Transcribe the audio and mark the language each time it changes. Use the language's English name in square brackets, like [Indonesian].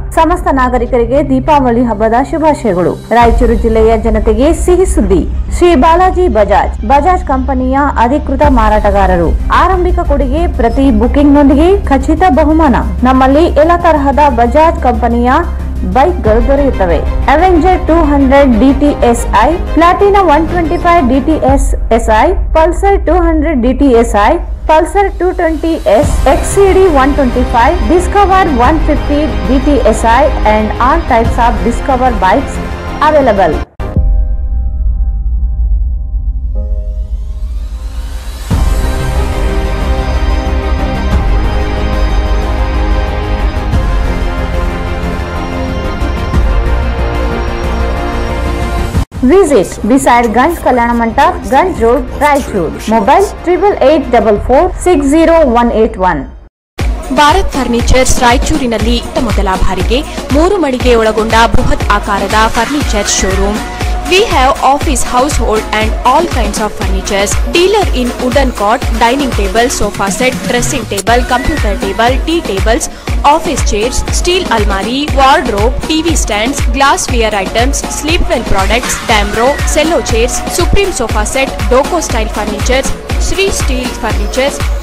[Kannada] ಸಮಸ್ತ ನಾಗರಿಕರಿಗೆ ದೀಪಾವಳಿ ಹಬ್ಬದ ಶುಭಾಶಯಗಳು. ರಾಯಚೂರು ಜಿಲ್ಲೆಯ ಜನತೆಗೆ ಸಿಹಿ ಸುದ್ದಿ. ಶ್ರೀ ಬಾಲಾಜಿ ಬಜಾಜ್ ಕಂಪನಿಯ ಅಧಿಕೃತ ಮಾರಾಟಗಾರರು. ಆರಂಭಿಕ ಕೊಡುಗೆ ಪ್ರತಿ ಬುಕಿಂಗ್ನೊಂದಿಗೆ ಖಚಿತ ಬಹುಮಾನ. ನಮ್ಮಲ್ಲಿ ಎಲ್ಲ ತರಹದ ಬಜಾಜ್ ಕಂಪನಿಯ ಬೈಕ್ಗಳು ದೊರೆಯುತ್ತವೆ. [English] Avenger 200 DTSI, Platina 125 DTSI, Pulsar 200 DTSI, Pulsar 220S, XCD 125, Discover 150 DTSI and all types of Discover bikes available. Visit beside Ganj Kalyana Mandap, Ganj Road, Raichur. Mobile 8844-60181. [Kannada] Bharat furnitures ರಾಯಚೂರಿನಲ್ಲಿ ಮೊದಲ ಬಾರಿಗೆ 3 ಮಳಿಗೆ ಒಳಗೊಂಡ ಬೃಹತ್ ಆಕಾರದ furniture showroom. [English] We have office, household and all kinds of furnitures. Dealer in wooden cot, dining table, sofa set, dressing table, computer table, tea tables, office chairs, steel almari, wardrobe, TV stands, glassware items, sleepwell products, Damro, cello chairs, Supreme sofa set, Doco style furnitures, Sri Steel furnitures.